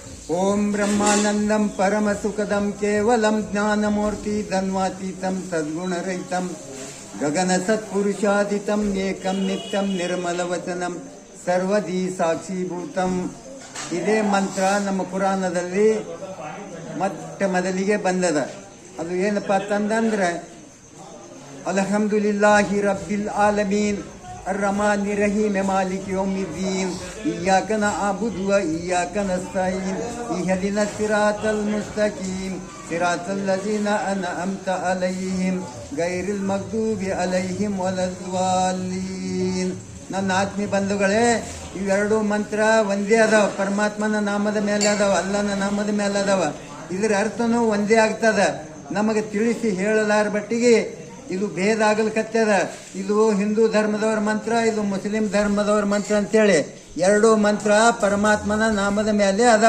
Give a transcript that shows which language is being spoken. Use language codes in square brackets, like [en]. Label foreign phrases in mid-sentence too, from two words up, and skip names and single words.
[sa] ಓಂ ಬ್ರಹ್ಮಾನಂದಂ ಪರಮಸುಖದಂ ಕೇವಲಂ ಜ್ಞಾನಮೂರ್ತಿ ಧನ್ವಾತೀತಂ ಸದ್ಗುಣರಹಿತಂ ಗಗನ ಸತ್ಪುರುಷಾದಿತಂ ಏಕಂ ನಿತ್ಯಂ ನಿರ್ಮಲವಚನಂ ಸರ್ವದಿ ಸಾಕ್ಷೀಭೂತಂ. [kn] ಇದೇ ಮಂತ್ರ ನಮ್ಮ ಪುರಾಣದಲ್ಲಿ ಮೊದಲಿಗೆ ಬಂದದ. ಅದು ಏನಪ್ಪಾ ಅಂತಂದ್ರೆ [ar] الحمد لله رب العالمين الرحمن الرحيم مالك يوم الدين إياك نعبد وإياك نستعين اهدنا الصراط المستقيم صراط الذين أنعمت عليهم غير المغضوب عليهم ولا الضالين. [kn] ನನ್ನ ಆತ್ಮೀಯ ಬಂಧುಗಳೇ, ಇವೆರಡು ಮಂತ್ರ ಒಂದೇ ಅದಾವ, ಪರಮಾತ್ಮನ ನಾಮದ ಮೇಲೆ ಅದಾವ, ಅಲ್ಲನ ನಾಮದ ಮೇಲೆ ಅದಾವ. ಇದರ ಅರ್ಥನೂ ಒಂದೇ ಆಗ್ತದ. ನಮಗೆ ತಿಳಿಸಿ ಹೇಳಲಾರ ಬಟ್ಟಿಗೆ ಇದು ಭೇದ ಆಗಲ್ಕತ್ತದ. ಇದು ಹಿಂದೂ ಧರ್ಮದವರ ಮಂತ್ರ, ಇದು ಮುಸ್ಲಿಂ ಧರ್ಮದವರ ಮಂತ್ರ ಅಂತೇಳಿ ಎರಡು ಮಂತ್ರ ಪರಮಾತ್ಮನ ನಾಮದ ಮೇಲೆ ಅದಾವ.